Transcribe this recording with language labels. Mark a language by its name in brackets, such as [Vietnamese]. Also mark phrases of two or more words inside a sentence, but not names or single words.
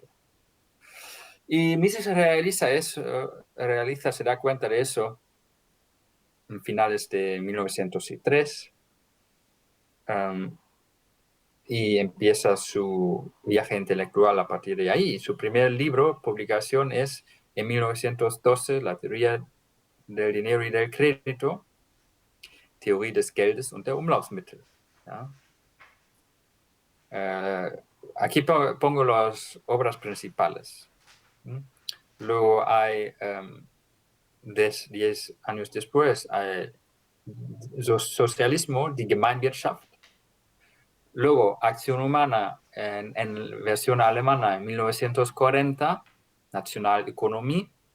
[Spanish] Y Mises se da cuenta de eso en finales de 1903 y empieza su viaje intelectual a partir de ahí. Su primer libro, publicación, es en 1912, La teoría del dinero y del crédito, Theorie des Geldes und der Umlaufsmittel. ¿Ja? Aquí pongo las obras principales. Luego hay, 10 años después, hay Socialismo, die Gemeinwirtschaft. Luego, Acción Humana en versión alemana en 1940, Nationalökonomie.